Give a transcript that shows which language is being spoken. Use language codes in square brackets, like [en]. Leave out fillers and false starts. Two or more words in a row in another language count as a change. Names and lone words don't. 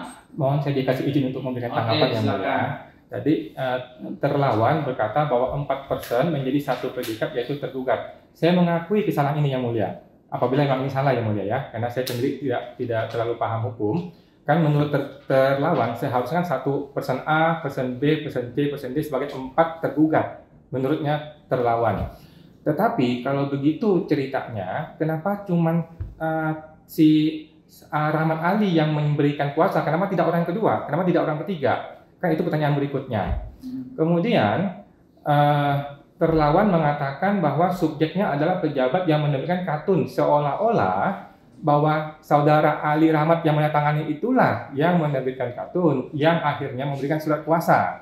[id] Mohon saya dikasih izin untuk memberikan tanggapan Yang Mulia. Jadi terlawan berkata bahwa 4 person menjadi satu predikat, yaitu tergugat. Saya mengakui kesalahan ini Yang Mulia. Apabila memang ini salah Yang Mulia ya, karena saya sendiri tidak terlalu paham hukum. Kan menurut terlawan seharusnya kan 1 person A, person B, person C, person D sebagai 4 tergugat menurutnya terlawan. Tetapi kalau begitu ceritanya, kenapa cuman si Rahmat Ali yang memberikan kuasa? Kenapa tidak orang kedua? Kenapa tidak orang ketiga? Kan itu pertanyaan berikutnya. Kemudian terlawan mengatakan bahwa subjeknya adalah pejabat yang menerbitkan katun, seolah-olah bahwa saudara Ali Rahmat yang menandatangani itulah yang menerbitkan katun, yang akhirnya memberikan surat kuasa.